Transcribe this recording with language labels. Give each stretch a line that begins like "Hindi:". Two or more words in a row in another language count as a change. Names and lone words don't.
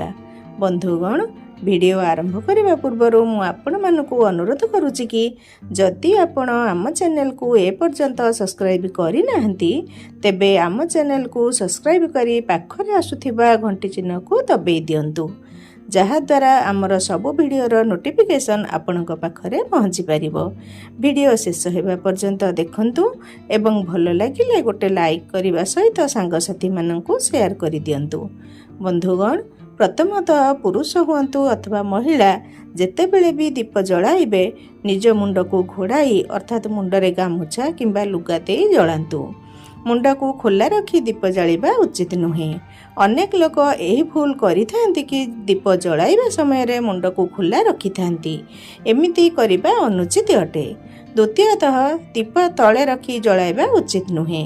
Odia: ବନ୍ଧୁଗଣ, ଭିଡିଓ ଆରମ୍ଭ କରନେ ପୂର୍ବର ମୁଁ ଆପଣ ମାନଙ୍କୁ ଅନୁରୋଧ କରୁଛି କି ଯଦି ଆପଣ ଆମ ଚ୍ୟାନେଲ କୁ ଏ ପର୍ଯ୍ୟନ୍ତ ସବସ୍କ୍ରାଇବ କରି ନାହାଁନ୍ତି ତେବେ ଆମ ଚ୍ୟାନେଲ କୁ ସବସ୍କ୍ରାଇବ କରି ପାଖରେ ଆସୁଥିବା ଘଣ୍ଟି ଚିହ୍ନ କୁ ଦବାଇ ଦିଅନ୍ତୁ, ଯାହା ଦ୍ୱାରା ଆମର ସବୁ ଭିଡିଓର ନୋଟିଫିକେସନ ଆପଣଙ୍କ ପାଖରେ ପହଞ୍ଚି ପାରିବ। ଭିଡିଓ ଶେଷ ହେବା ପର୍ଯ୍ୟନ୍ତ ଦେଖନ୍ତୁ ଏବଂ ଭଲ ଲାଗିଲେ ଗୋଟେ ଲାଇକ କରିବା ସହିତ ସାଙ୍ଗସାଥୀ ମାନଙ୍କୁ ସେୟାର କରି ଦିଅନ୍ତୁ। ବନ୍ଧୁଗଣ, ପ୍ରଥମତଃ ପୁରୁଷ ହୁଅନ୍ତୁ ଅଥବା ମହିଳା ଯେତେବେଳେ ବି ଦୀପ ଜଳାଇବେ ନିଜ ମୁଣ୍ଡ କୁ ଘୋଡ଼ାଇ ଅର୍ଥାତ ମୁଣ୍ଡରେ ଗାମୁଛା କିମ୍ବା ଲୁଗା ଦେଇ ଜଳାନ୍ତୁ। ମୁଣ୍ଡ କୁ ଖୋଲା ରଖି ଦୀପ ଜଳାଇବା ଉଚିତ ନୁହେଁ। ଅନେକ ଲୋକ ଏହି ଭୁଲ କରିଥାନ୍ତି କି ଦୀପ ଜଳାଇବା ସମୟ ରେ ମୁଣ୍ଡ କୁ ଖୋଲା ରଖି ଥାନ୍ତି। ଏମିତି କରିବା ଅନୁଚିତ ଅଟେ। ଦ୍ୱିତୀୟତଃ ଦୀପ ତଳେ ରଖି ଜଳାଇବା ଉଚିତ ନୁହେଁ।